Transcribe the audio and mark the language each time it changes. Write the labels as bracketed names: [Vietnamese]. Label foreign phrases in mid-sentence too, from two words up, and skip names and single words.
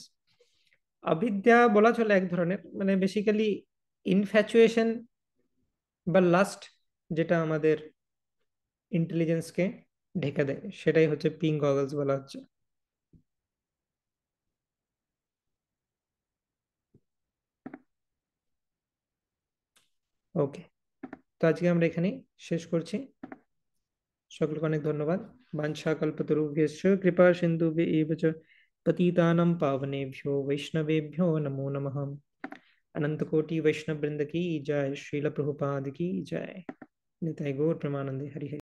[Bangla] অবিদ্যা বলা চলে এক ধরনের, মানে বেসিক্যালি ইনফ্যাচুয়েশন বা লাস্ট, যেটা আমাদের ইন্টেলিজেন্সকে ঢেকে দেয়, সেটাই হচ্ছে [English] pink goggles [Bangla] বলা হচ্ছে। ওকে, তো আজকে আমরা এখানেই শেষ করছি। সকলকে অনেক ধন্যবাদ। [Sanskrit] বাঞ্ছা কল্পতরুভ্যশ্চ কৃপা সিন্ধুভ্যেব চ পতিতানাং পাবনেভ্यो वैष्णवेभ्यो नमो नमः। [Hindi] अनंत कोटि वैष्णव वृंद की जय, श्रील प्रभुपाद की जय। [Bangla] নিতাই গৌর প্রেমানন্দে হরি হরি।